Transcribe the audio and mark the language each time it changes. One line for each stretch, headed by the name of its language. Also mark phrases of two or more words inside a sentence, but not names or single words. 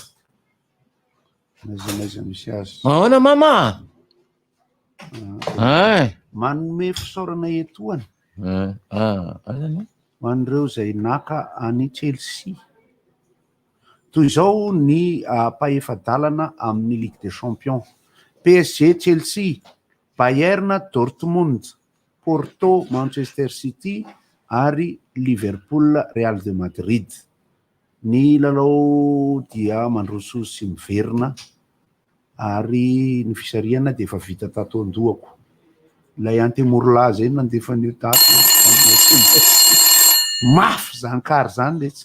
Malagasy: naiza misy azy ahoana mama manome fisaorana etoany manireo zay naka any Chelsea toy izao ny mpahefadalana amin'ny
French: Ligue des Champions
Malagasy: PSG Chelsea Bayern Dortmund Porto Manchester City ary Liverpool Real de Madrid ny lalao dia mandroso sy miverina ary ny fisariana dia efa vita tato andohako ilay antemorla zay nandefa an'io tato mafy zankary zany letsy